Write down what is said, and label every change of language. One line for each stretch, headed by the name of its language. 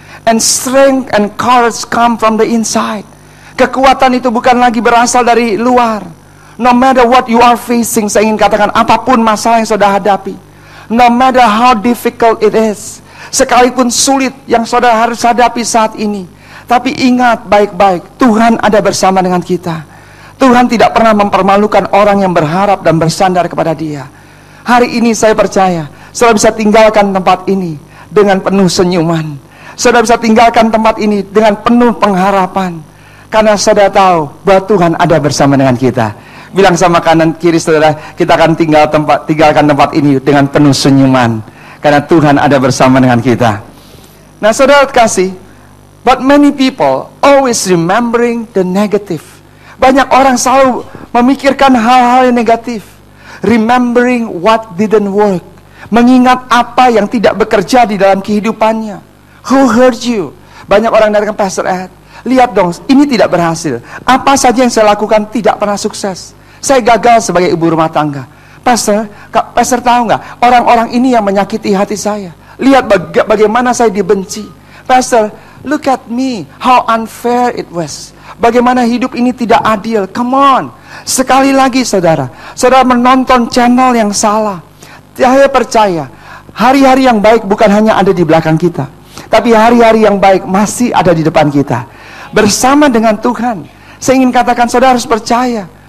English: And strength and courage come from the inside.
Indonesian: Kekuatan itu bukan lagi berasal dari luar.
English: No matter what you are facing,
Indonesian: saya ingin katakan, apapun masalah yang saudara hadapi,
English: no matter how difficult it is,
Indonesian: sekalipun sulit yang saudara harus hadapi saat ini, tapi ingat baik-baik, Tuhan ada bersama dengan kita. Tuhan tidak pernah mempermalukan orang yang berharap dan bersandar kepada Dia. Hari ini saya percaya, saudara bisa tinggalkan tempat ini dengan penuh senyuman. Saudara bisa tinggalkan tempat ini dengan penuh pengharapan. Karena saudara tahu bahwa Tuhan ada bersama dengan kita. Bilang sama kanan kiri saudara, kita akan tinggalkan tempat ini dengan penuh senyuman. Karena Tuhan ada bersama dengan kita. Nah saudara kasih,
English: but many people always remembering the negative.
Indonesian: Banyak orang selalu memikirkan hal-hal yang negatif.
English: Remembering what didn't work.
Indonesian: Mengingat apa yang tidak bekerja di dalam kehidupannya.
English: Who hurt you?
Indonesian: Banyak orang datang, Pastor Ed, lihat dong, ini tidak berhasil. Apa saja yang saya lakukan tidak pernah sukses. Saya gagal sebagai ibu rumah tangga. Pastor tahu nggak? Orang-orang ini yang menyakiti hati saya. Lihat bagaimana saya dibenci.
English: Pastor, look at me, how unfair it was.
Indonesian: Bagaimana hidup ini tidak adil.
English: Come on.
Indonesian: Sekali lagi saudara menonton channel yang salah. Saya percaya, hari-hari yang baik bukan hanya ada di belakang kita, tapi hari-hari yang baik masih ada di depan kita. Bersama dengan Tuhan. Saya ingin katakan, saudara harus percaya.